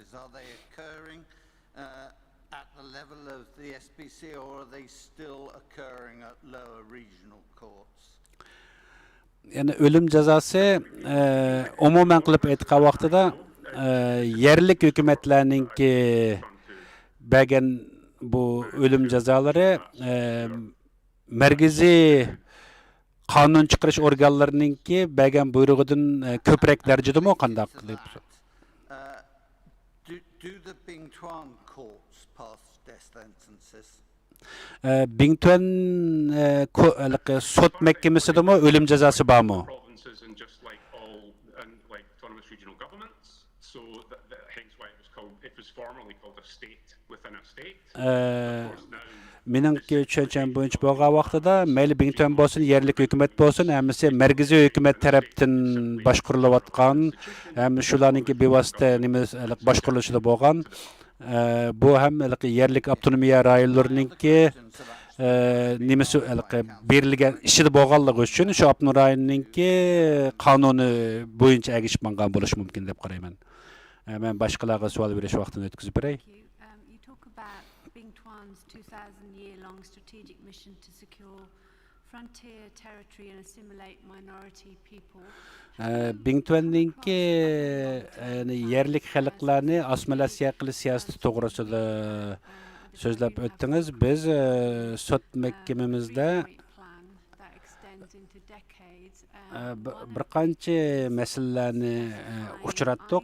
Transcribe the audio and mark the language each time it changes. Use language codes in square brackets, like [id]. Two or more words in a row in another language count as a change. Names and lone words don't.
[uz] Yani o'lim jazosi umuman qilib aytgan vaqtida yerlik hukumatlarningki bergan bu o'lim jazolari markaziy qonun chiqarish organlarininki bergan buyrug'idan ko'proq darajadami qanday qilib? [en] Do the Bingtuan courts pass death sentences? [uz] Bingtuan sud mahkamasidami o'lim jazosi bormi? [en] Provinces and just like all like autonomous regional governments, so hence why it was formerly called a state within a state. [uz] Meningki tushuncham bo'yicha bo'lgan vaqtida mayli Bingtuan bo'lsin, yerlik hukumat bo'lsin, hammasi markaziy hukumat tarafdan boshqarilayotgan, ham shularningki bevosita boshqarilishida bo'lgan. Bu ham yerlik avtonomiya rayonlarininki nimasi berilgan ishida bo'lganligi uchun shu avtonom rayonninki qonuni bo'yicha agishmangan bo'lishi mumkin deb qarayman. Men boshqalarga savol berish vaqtini o'tkazib beray. [en] You talk about Bingtuan's 2000-year-long strategic mission to secure frontier territory and assimilate minority people. [uz] Bingtuanninki yerlik xalqlarni assimilyatsiya qilish siyosati to'g'risida so'zlab o'tdingiz. Biz sud mahkamamizda bir qancha masalalarni uchratdik.